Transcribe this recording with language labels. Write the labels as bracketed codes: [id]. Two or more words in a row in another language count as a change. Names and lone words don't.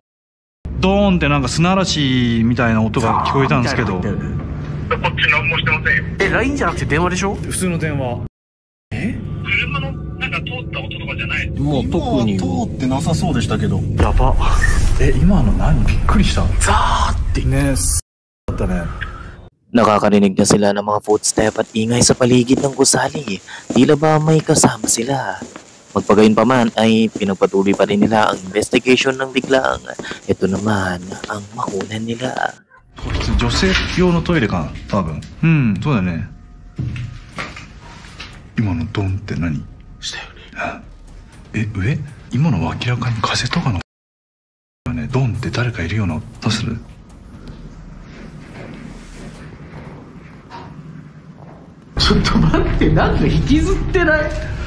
[ja] ドーンってなんか砂嵐みたいな音が聞こえたんですけど。こっち何もしてませんよ。LINE じゃなくて電話でしょ？普通の電話。車のなんか通った音とかじゃない？もう特に。通ってなさそうでしたけど。やば。今の何？びっくりした。ザーってね、だったね。 [tl] Nakakarinig na sila ng mga footstep at ingay sa paligid ng gusali. Tila ba may kasama sila? Magpagayon pa man ay pinagpatuloy pa rin nila ang investigation ng biglang. Ito naman ang makunan nila. [ja] 女性用のトイレかな、多分。うん、そうだよね。今のドンって何？したよね。上？今のは明らかに風とかのね。ドンって誰かいるような。どうする？ちょっと待って、なんか引きずってない？